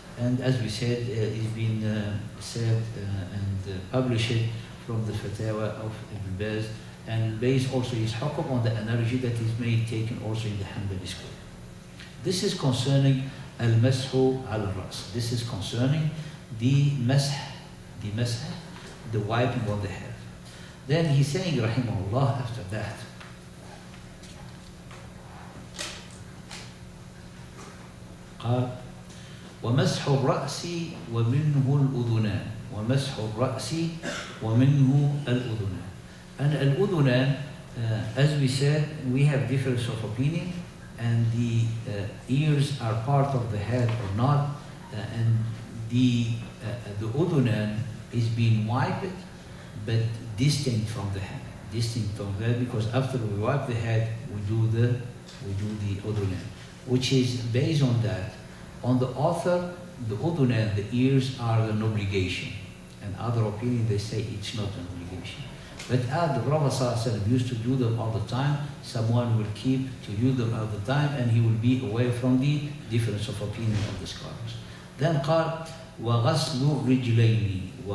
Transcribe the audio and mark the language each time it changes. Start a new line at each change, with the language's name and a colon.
English: And as we said, it's been said and published from the fatwa of Ibn Baz, and based also his hukm on the analogy that is made, taken also in the Hanbali school. This is concerning al-mashu al-ras. This is concerning the masah, the wiping on the head. Then he's saying, rahimahullah, after that,
Arabic: قال ومسح الرأس ومنه الأذنان ومسح الرأس ومنه الأذنان.
English: And al-udhunan, as we said, we have difference of opinion, and the ears are part of the head or not, and the udhunan is being wiped, but distinct from the head, because after we wipe the head, we do the udhunan, which is based on that. On the author, the udhunan, the ears, are an obligation, and other opinion, they say it's not an obligation. But the Prophet ﷺ used to do them all the time. Someone will keep to use them all the time, and he will be away from the difference of opinion of the scholars. Then
Arabic: قال وغسل الرجلين.